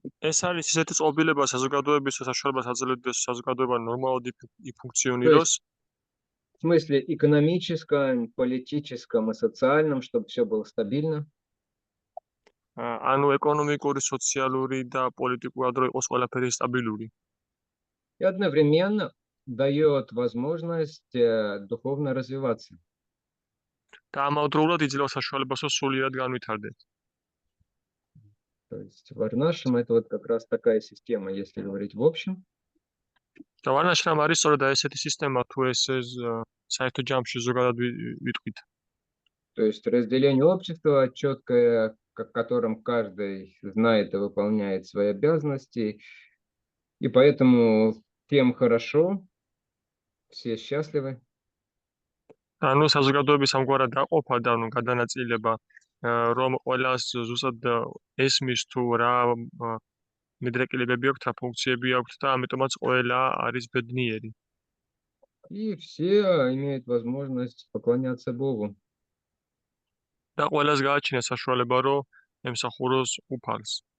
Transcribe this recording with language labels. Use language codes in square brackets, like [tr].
[ka] ეს არის ისეთი წყობილება საზოგადოების საშუალებას აძლევს საზოგადოება ნორმალურად იფუნქციონიროს. [ru] В смысле экономическом, политическом и социальном, чтобы все было стабильно. [ka] ანუ ეკონომიკური, სოციალური და პოლიტიკურად რო იყოს ყველაფერი სტაბილური. [ru] И одновременно дает возможность духовно развиваться. [ka] და ამავდროულად იძლევა საშუალებას სულიერად განვითარდეს. [ru] То есть Варнашем это вот как раз такая система, если говорить в общем. [ka] და ვარნაშრამ არის სწორედ ესეთი სისტემა, თუ ეს საერთო ჯამში ზოგადად ვიტყვით. [ru] То есть разделение общества четкое, в котором каждый знает и выполняет свои обязанности, и поэтому всем хорошо, все счастливы. [ka] ანუ საზოგადოების ამგვარად დაყოფა და ანუ გადანაწილება, რომ ყველას ზუსტად ესმის თუ რა მიდრეკილებები აქვს, რა ფუნქციები აქვს და ამიტომაც ყველა არის ბედნიერი. [ru] И все имеют возможность поклоняться Богу. [ka] და ყველას გააჩნია საშუალება, რომ ემსახუროს უფალს.